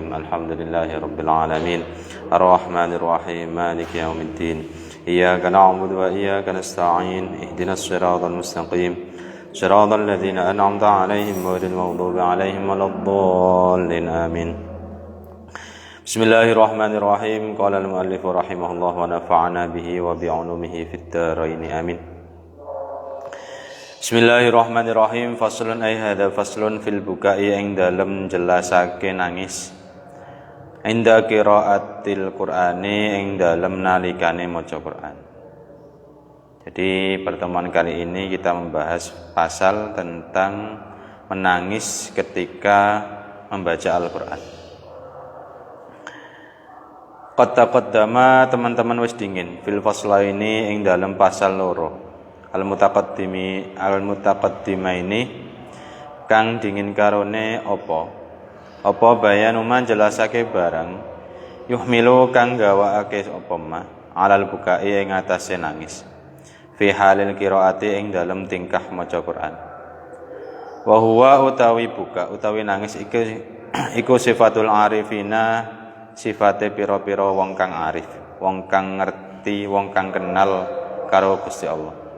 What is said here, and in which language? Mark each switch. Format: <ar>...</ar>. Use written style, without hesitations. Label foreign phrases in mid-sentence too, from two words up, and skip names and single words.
<ar>الحمد لله رب العالمين الرحمن الرحيم مالك يوم الدين إياك نعبد وإياك نستعين اهدنا الصراط المستقيم صراط الذين أنعمت عليهم غير المغضوب عليهم ولا الضالين آمين. بسم الله الرحمن الرحيم قال المؤلف رحمه الله ونفعنا به وبعلومه في الدارين آمين. بسم الله الرحمن الرحيم. فصل أي هذا فصل في البكاء</ar> <jv>ing dalem jelasake nangis.</jv> <ar>عند قراءة القرآن</ar> <jv>ing dalem nalikane maca Qur'an.</jv> <id>Jadi pertemuan kali ini kita membahas pasal tentang menangis ketika membaca Al-Qur'an.</id> <ar>قد تقدم</ar> <jv>teman-teman wis dingin</jv> <ar>في الفصل</ar> <jv>ini ing dalam pasal loro</jv> <ar>المتقدم</ar> <jv>ini kang dingin karone apa bayanuman jelasake barang yuhmilu kang gawakake apa</jv> <ar>ما على البكاء</ar> <jv>ing atase nangis</jv> <ar>في حال القراءة</ar> <jv>ing dalam tingkah maca Quran</jv> <ar>وهو</ar> <jv>utawi buka utawi nangis iku</jv> <ar>صفة العارفين</ar> <jv>sifate pira-pira wong kang arif, wong kang ngerti, wong kang kenal karo Gusti Allah.</jv>